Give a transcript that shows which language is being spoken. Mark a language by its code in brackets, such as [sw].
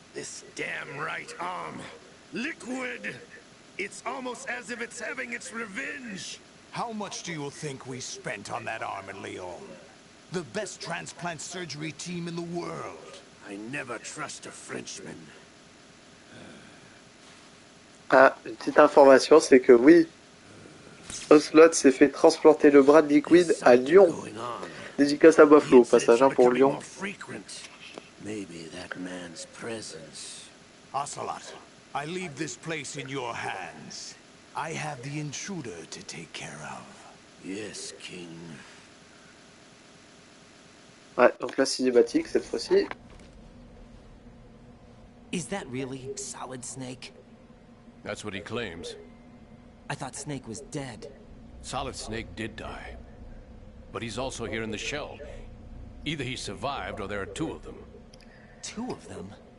[en] This damn right arm. Liquid! It's almost as if it's having its revenge. How much do you think we spent on that arm in Lyon? The best transplant surgery team in the world. I never trust a Frenchman. [fr] Ah, une petite information, c'est que oui, Ocelot s'est fait transplanter le bras de Liquid à Lyon. Dédicace à Buffalo, au passage, hein, pour Lyon. [en] Maybe that man's presence. Ocelot, I leave this place in your hands. I have the intruder to take care of. Yes, King. [fr] Ouais, donc la cinématique cette fois-ci. [en] Is that really Solid Snake? That's what he claims. I thought Snake was dead. Solid Snake did die. But he's also here in the shell. Either he survived or there are two of them. Two of them?